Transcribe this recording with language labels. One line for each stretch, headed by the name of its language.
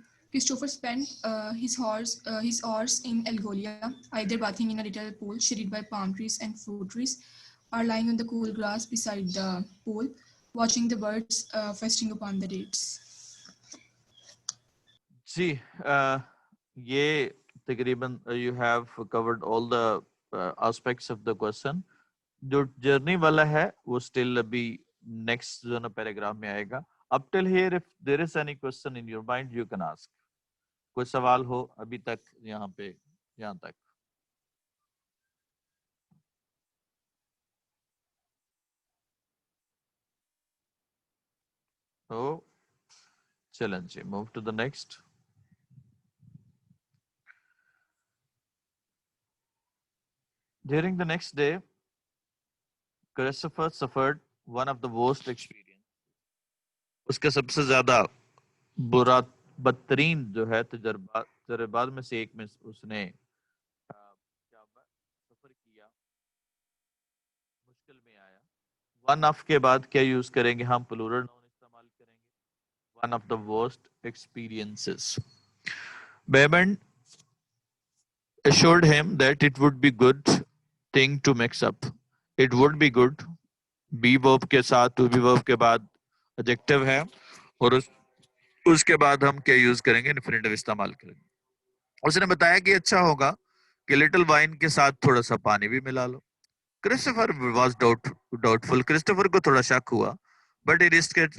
English: Christopher spent his hours in Algolia, either bathing in a little pool shaded by palm trees and fruit trees, or lying on the cool grass beside the pool, watching the birds feasting upon the dates.
Hindi: जी, ये तकरीबन
English: you have covered all the aspects of the question.
Hindi: जो journey वाला है वो still अभी next जो ना paragraph में आएगा.
English: Up till here, if there is any question in your mind, you can ask.
Hindi: कोई सवाल हो अभी तक यहाँ पे यहाँ तक? तो चलें जी,
English: move to the next. During the next day, Christopher suffered one of the worst experiences.
Hindi: उसका सबसे ज़्यादा बुरा बदतरीन जो है तजर्बात में से एक में उसने सफर किया, मुश्किल में आया. वन ऑफ के बाद क्या यूज करेंगे हम? प्लूरल नाउन इस्तेमाल करेंगे.
English: One of the worst experiences. Behrman assured him that it would be good thing to mix up. It would be good.
Hindi: Be verb के साथ to be verb के बाद adjective है और उसके बाद हम क्या यूज करेंगे? इन्फिनेटिव इस्तेमाल करेंगे. उसने बताया कि अच्छा होगा कि लिटिल वाइन के साथ थोड़ा सा पानी भी मिला लो.
English: Christopher was doubtful.
Hindi: क्रिस्टोफर को थोड़ा शक हुआ,
English: But he risk it.